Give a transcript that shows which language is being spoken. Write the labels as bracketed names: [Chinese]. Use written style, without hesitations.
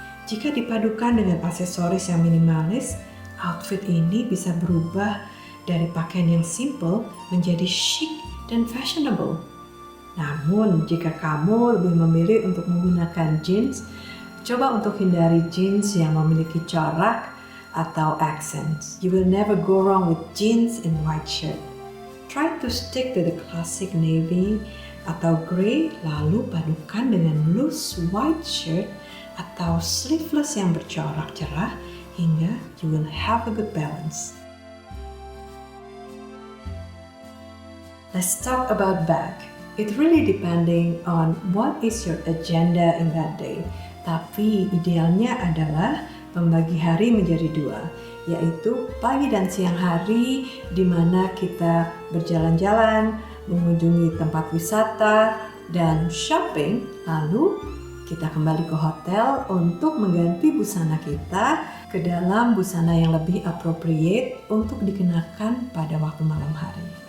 [Indonesian] Jika dipadukan dengan aksesoris yang minimalis, outfit ini bisa berubah dari pakaian yang simple menjadi chic dan fashionable. Namun, jika kamu lebih memilih untuk menggunakan jeans, coba untuk hindari jeans yang memiliki corak atau accents. [English] You will never go wrong with jeans and white shirt. Try to stick to the classic navy [Indonesian] atau [English] grey, [Indonesian] lalu padukan dengan [English] loose white shirt atau sleeveless [Indonesian] yang bercorak cerah, hingga [English] you will have a good balance. Let's talk about bag. It really depending on what is your agenda in that day. [Indonesian] Tapi idealnya adalah membagi hari menjadi dua, yaitu pagi dan siang hari, di mana kita berjalan-jalan, mengunjungi tempat wisata, dan shopping. Lalu kita kembali ke hotel untuk mengganti busana kita ke dalam busana yang lebih appropriate untuk dikenakan pada waktu malam hari.